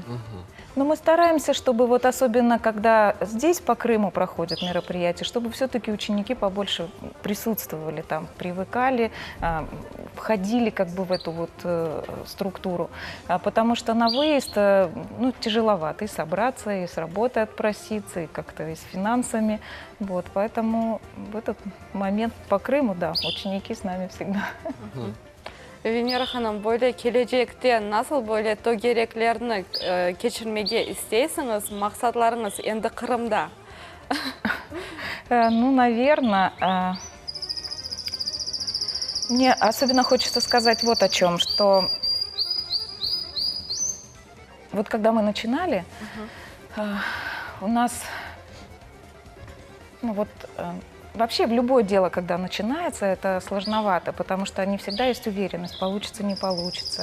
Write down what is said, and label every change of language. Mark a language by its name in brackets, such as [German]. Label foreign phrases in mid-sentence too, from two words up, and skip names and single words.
[Russian] Но мы стараемся, чтобы вот особенно, когда здесь по Крыму проходят мероприятия, чтобы все-таки ученики побольше присутствовали там, привыкали, входили как бы в эту вот структуру. Потому что на выезд, ну, тяжеловато и собраться, и с работы отпроситься, и как-то и с финансами. Вот, поэтому в этот момент по Крыму, да, ученики с нами всегда. [Crimean Tatar] Venera Hanım, böyle gelecekte nasıl böyle togereklerini geçirmeye isteysiniz, maksatlarınız endi Kırım'da? [Russian] Ну, наверное, мне особенно хочется сказать вот о чем, что вот когда мы начинали, у нас, ну вот, вообще в любое дело, когда начинается, это сложновато, потому что не всегда есть уверенность, получится, не получится.